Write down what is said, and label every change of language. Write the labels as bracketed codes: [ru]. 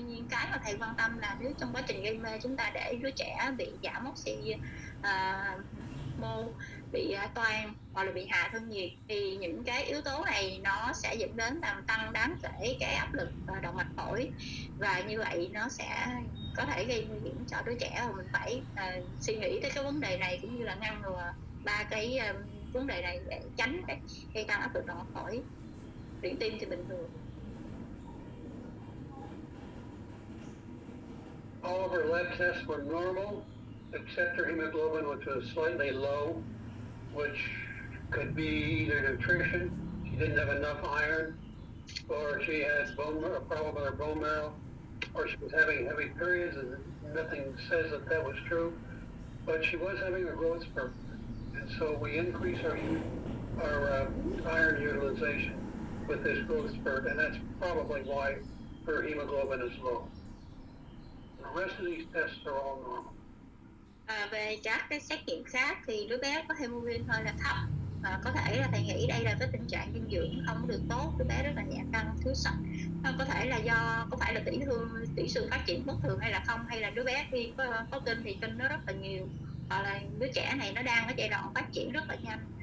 [vi] Tuy nhiên cái mà thầy quan tâm là nếu trong quá trình gây mê chúng ta để đứa trẻ bị giảm oxy mô, bị toan hoặc là bị hạ thân nhiệt, thì những cái yếu tố này nó sẽ dẫn đến làm tăng đáng kể cái áp lực động mạch phổi, và như vậy nó sẽ có thể gây nguy hiểm cho đứa trẻ. Và mình phải suy nghĩ tới cái vấn đề này cũng như là ngăn ngừa ba cái vấn đề này để tránh cái gây tăng áp lực động mạch phổi. Điện tim thì bình thường. [en] All of her lab tests were normal, except her hemoglobin, which was slightly low, which could be either nutrition, she didn't have enough iron, or she had a problem with her bone marrow, or she was having heavy periods, and nothing says that that was true. But she was having a growth spurt, and so we increased our iron utilization with this growth spurt, and that's probably why her hemoglobin is low. The rest of these tests are all normal. [vi] Về các cái xét nghiệm khác thì đứa bé có hemoglobin hơi là thấp. Có thể là thầy nghĩ đây là cái tình trạng dinh dưỡng không được tốt, đứa bé rất là nhẹ cân, thiếu sắt. Có thể là do có phải là tỷ xương phát triển bất thường hay là không, hay là đứa bé khi có kinh thì kinh nó rất là nhiều, hoặc là đứa trẻ này nó đang ở giai đoạn phát triển rất là nhanh.